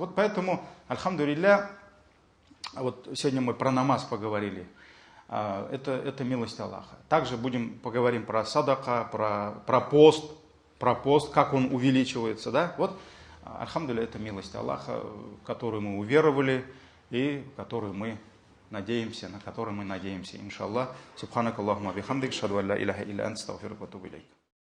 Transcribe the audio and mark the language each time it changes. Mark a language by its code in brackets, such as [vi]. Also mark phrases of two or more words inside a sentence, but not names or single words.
[ru] Вот поэтому, альхамдулилля, вот сегодня мы про намаз поговорили. Это милость Аллаха. Также поговорим про садака, про пост, как он увеличивается, да. Вот, альхамдулилля, это милость Аллаха, в которую мы уверовали и на которую мы надеемся, иншаллах. [ar] سبحانك اللهم وبحمدك، أشهد أن لا إله إلا أنت، أستغفرك وأتوب إليك.